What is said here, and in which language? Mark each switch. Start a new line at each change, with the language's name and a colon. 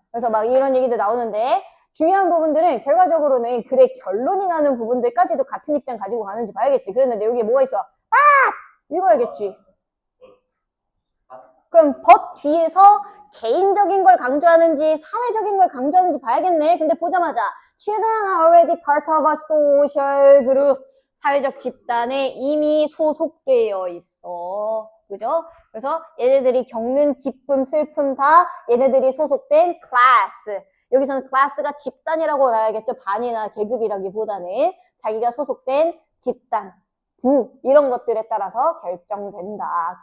Korean: 그래서 막 이런 얘기들 나오는데 중요한 부분들은 결과적으로는 글의 결론이 나는 부분들까지도 같은 입장 가지고 가는지 봐야겠지. 그랬는데 여기에 뭐가 있어? 읽어야겠지. 그럼 but 뒤에서 개인적인 걸 강조하는지 사회적인 걸 강조하는지 봐야겠네. 근데 보자마자
English: Children are already part of a social group.
Korean: 사회적 집단에 이미 소속되어 있어. 그죠? 그래서 얘네들이 겪는 기쁨, 슬픔 다 얘네들이 소속된 class. 여기서는 class가 집단이라고 봐야겠죠. 반이나 계급이라기보다는 자기가 소속된 집단, 부 이런 것들에 따라서 결정된다.